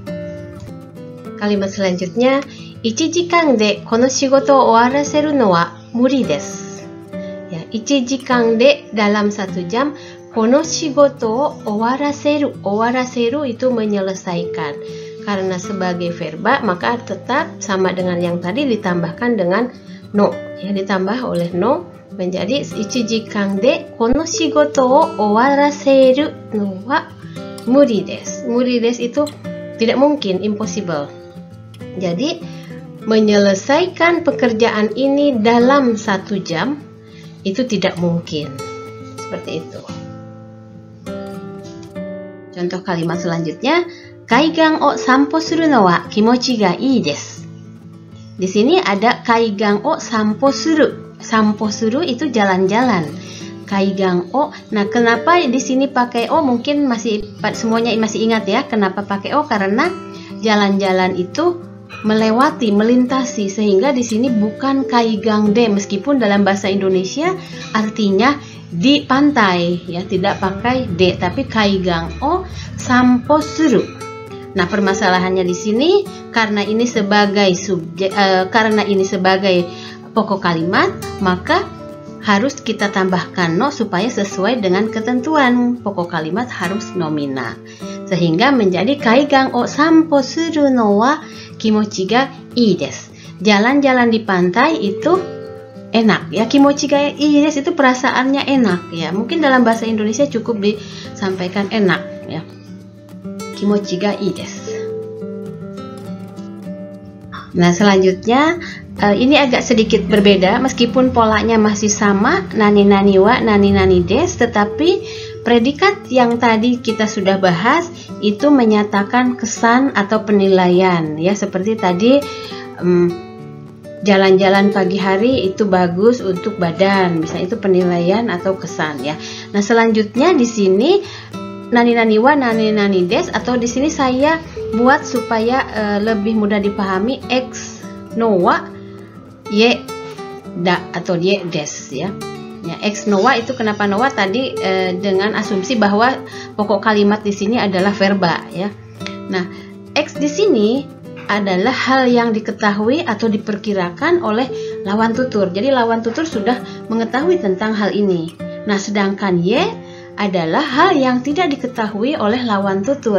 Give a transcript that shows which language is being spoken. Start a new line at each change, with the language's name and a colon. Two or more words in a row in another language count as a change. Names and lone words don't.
Indonesian: Kalimat selanjutnya,
Japanese: 1 時間でこの仕事を終わらせるのは無理です.
Indonesian: Ya,
Japanese: 1時間で
Indonesian: dalam 1 jam,
Japanese: この仕事を終わらせる.
Indonesian: Owaraseru itu menyelesaikan. Karena sebagai verba, maka tetap sama dengan yang tadi ditambahkan dengan no. Ya, ditambah oleh no menjadi
Japanese: 1 時間でこの仕事を終わらせるのは無理です. 無理です
Indonesian: itu tidak mungkin, impossible. Jadi menyelesaikan pekerjaan ini dalam 1 jam itu tidak mungkin. seperti itu. Contoh kalimat selanjutnya,
Japanese: 海岸を散歩するのは気持ちがいいです.
Indonesian: Di sini ada
Japanese: 海岸を散歩する. 散歩する
Indonesian: itu jalan-jalan.
Japanese: 海岸を.
Indonesian: Nah, kenapa di sini pakai o? Mungkin semuanya masih ingat ya. Kenapa pakai o? Karena jalan-jalan itu melewati, melintasi, sehingga di sini bukan
Japanese: 海岸で,
Indonesian: meskipun dalam bahasa Indonesia artinya di pantai ya, tidak pakai de, tapi
Japanese: 海岸を散歩する.
Indonesian: Nah, permasalahannya di sini karena ini sebagai pokok kalimat, maka harus kita tambahkan no supaya sesuai dengan ketentuan. Pokok kalimat harus nomina, sehingga menjadi
Japanese: 海岸を散歩するのは気持ちがいいです.
Indonesian: Jalan-jalan di pantai itu enak ya.
Japanese: 気持ちがいいです
Indonesian: itu perasaannya enak ya. Mungkin dalam bahasa Indonesia cukup disampaikan enak ya.
Japanese: 気持ちがいいです.
Indonesian: Nah, selanjutnya ini agak sedikit berbeda meskipun polanya masih sama,
Japanese: 何々は、何々です,
Indonesian: tetapi predikat yang tadi kita sudah bahas itu menyatakan kesan atau penilaian ya, seperti tadi jalan-jalan pagi hari itu bagus untuk badan, misalnya itu penilaian atau kesan ya. Nah, selanjutnya di sini
Japanese: 何々は、何々です,
Indonesian: atau di sini saya buat supaya lebih mudah dipahami,
Japanese: xのはyだ atau yです ya.
Indonesian: Ya,
Japanese: xのは
Indonesian: itu kenapa
Japanese: のは
Indonesian: tadi dengan asumsi bahwa pokok kalimat di sini adalah verba ya. Nah, x di sini adalah hal yang diketahui atau diperkirakan oleh lawan tutur. Jadi lawan tutur sudah mengetahui tentang hal ini. Nah, sedangkan y adalah hal yang tidak diketahui oleh lawan tutur.